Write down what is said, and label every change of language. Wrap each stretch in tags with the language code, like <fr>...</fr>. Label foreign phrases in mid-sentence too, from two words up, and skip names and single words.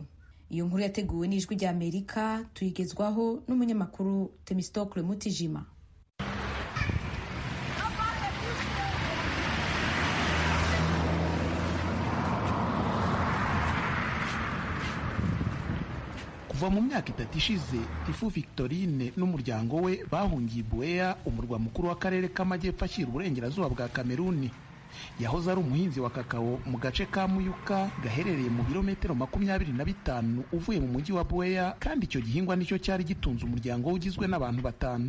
<rw>Iyo nkuru yateguwe n'Ijwi rya Amerika tuyigezwaho n'umunyamakuru Temistokle Mutijima. Kuva mu myaka 3 ishize Tifu Victorine n'umuryango we bahungiye Buea, umurwa mukuru w'akarere k'amajyepfo ashyira uburengerazuba bwa Kameruni. Yahoze ari umuhinzi wa kakao mu gace ka Muyuka gaherereye mu birometero 25 uvuye mu mujyi wa Buea, kandi icyo gihingwa nicyo cyari gitunze umuryango ugizwe n'abantu 5.</rw>